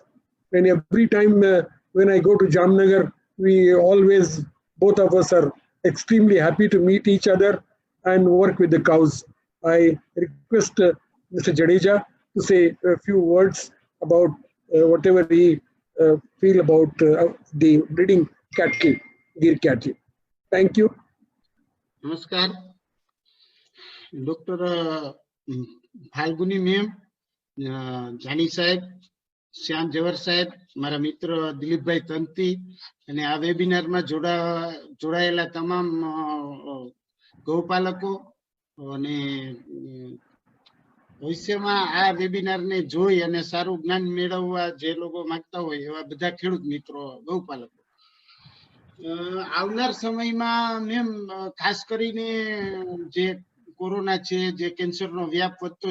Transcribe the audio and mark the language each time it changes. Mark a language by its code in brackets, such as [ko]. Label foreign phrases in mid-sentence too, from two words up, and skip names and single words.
[en] And every time when I go to Jamnagar, we always, both of us are extremely happy to meet each other and work with the cows. I request Mr. Jadeja to say a few words about whatever he feel about the breeding cattle, Gir cattle. Thank you. [gu] નમસ્કાર ડૉક્ટર ફાલ્ગુની મૅમ, જાની સાહેબ, શ્યામ જવર સાહેબ, મારા મિત્ર દિલીપ ભાઈ તંતી અને આ વેબિનાર માં જોડાયેલા તમામ ગૌપાલકો અને ભવિષ્યમાં આ વેબિનાર ને જોઈ અને સારું જ્ઞાન મેળવવા જે લોકો માંગતા હોય એવા બધા ખેડૂત મિત્રો ગૌપાલકો આવનાર સમયમાં મેમ ખાસ કરીને જે કોરોના છે, જે કેન્સરનો વ્યાપ વધતો